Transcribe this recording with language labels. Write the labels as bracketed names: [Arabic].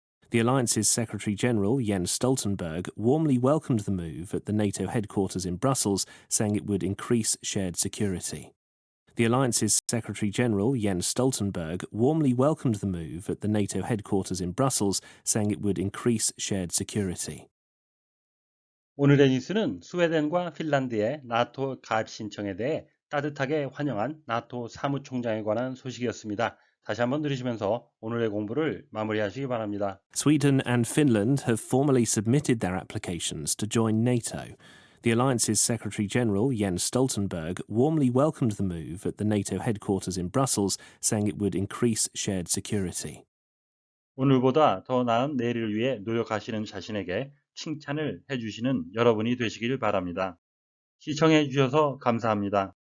[English] The alliance's Secretary General, Jens Stoltenberg, warmly welcomed the move at the NATO headquarters in Brussels, saying it would increase shared security. The alliance's Secretary General, Jens Stoltenberg, warmly welcomed the move at the NATO headquarters in Brussels, saying it would increase shared security. [Korean] 오늘의 뉴스는 스웨덴과 핀란드의 나토 가입 신청에 대해 따뜻하게 환영한 나토 사무총장에 관한 소식이었습니다. 다시 한번 들으시면서 오늘의 공부를 마무리하시기 바랍니다. [English] Sweden and Finland have formally submitted their applications to join NATO. The alliance's Secretary General, Jens Stoltenberg, warmly welcomed the move at the NATO headquarters in Brussels, saying it would increase shared security. [Korean] 오늘보다 더 나은 내일을 위해 노력하시는 자신에게 칭찬을 해주시는 여러분이 되시길 바랍니다. 시청해 주셔서 감사합니다.